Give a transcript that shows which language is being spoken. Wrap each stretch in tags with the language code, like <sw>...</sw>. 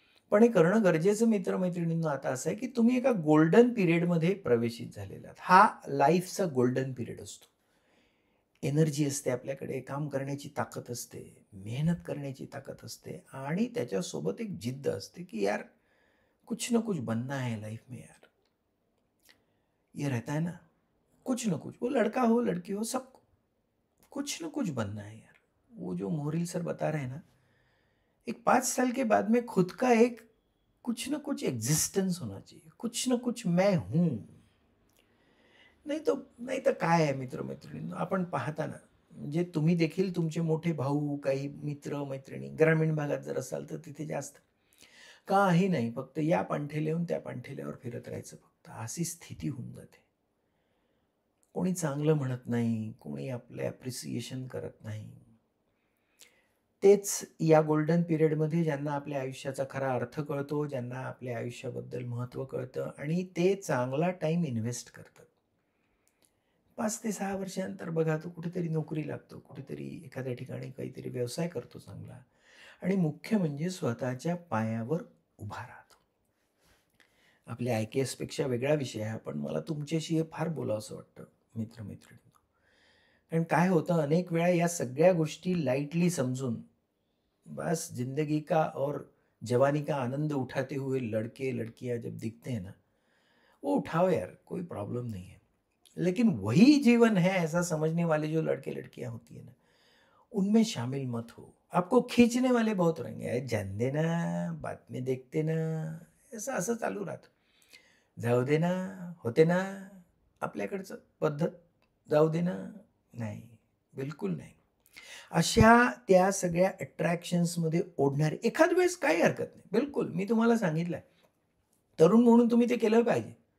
<mr>पण हे करणं गरजेचं मित्र-मैत्रिणींनो आता असं आहे, की तुम्ही एका गोल्डन पिरियडमध्ये प्रवेशित झालेला आहात. हा लाईफचा गोल्डन पिरियड असतो. एनर्जी असते आपल्याकडे, काम करण्याची ताकद असते, मेहनत करण्याची ताकद असते आणि त्याच्यासोबत एक जिद्द असते, की</mr> <hi>यार कुछ ना कुछ बनना है लाइफ में यार. ये रहता है ना, कुछ ना कुछ, वो लड़का हो, लड़की हो, सबको कुछ ना कुछ बनना है यार. वो जो मोहरिल सर बता रहे हैं ना, एक 5 साल के बाद में खुद का एक कुछ ना कुछ एग्जिस्टेंस होना चाहिए. कुछ ना कुछ मैं हूँ.</hi> <mr>नाही तर काय आहे मित्र-मैत्रिणींनो, आपण पाहता ना, म्हणजे तुम्ही देखील तुमचे मोठे भाऊ, काही मित्र-मैत्रिणी ग्रामीण भागात जर असाल तर तिथे जास्त. काही नाही, फक्त या पाणठेल्याहून त्या पाणठेल्यावर फिरत राहायचं फक्त. अशी स्थिती होऊन जाते. कोणी चांगलं म्हणत नाही, कोणी आपलं ॲप्रिसिएशन करत नाही. तेच या गोल्डन पिरियडमध्ये ज्यांना आपल्या आयुष्याचा खरा अर्थ कळतो, ज्यांना आपल्या आयुष्याबद्दल महत्त्व कळतं आणि ते चांगला टाईम इन्व्हेस्ट करतात. 5 ते 6 वर्षानंतर बघा तो कुठेतरी नोकरी लागतो, कुठेतरी एखाद्या ठिकाणी काहीतरी व्यवसाय करतो चांगला आणि मुख्य म्हणजे स्वतःच्या पायावर उभा राहतो. आपल्या IKSपेक्षा वेगळा विषय आहे, पण मला तुमच्याशी हे फार बोलावसं वाटतं मित्र-मैत्रिणींनो. कारण काय होतं अनेक वेळा या सगळ्या गोष्टी लाईटली समजून</mr> <hi>बस ज़िंदगी का और जवानी का आनंद उठाते हुए लड़के-लड़कियाँ जब दिखते हैं ना, वो उठाओ यार, कोई प्रॉब्लम नहीं है। लेकिन वही जीवन है ऐसा समझने वाले जो लड़के-लड़कियाँ होती है ना, उनमें शामिल मत हो. आपको खींचने वाले बहुत रहेंगे. "अरे जाने दे ना, बाद में देखते ना."</hi> <mr>असं चालू राहतं. जाऊ दे ना, होते ना, आपल्याकडचं पद्धत. जाऊ दे ना. नाही, बिलकुल नाही. अशा त्या सगळ्या अट्रॅक्शन्समध्ये ओढणारे एखाद वेळेस काही हरकत नाही. बिलकुल, मी तुम्हाला सांगितलंय. तरुण म्हणून तुम्ही ते केलं पाहिजे.</mr>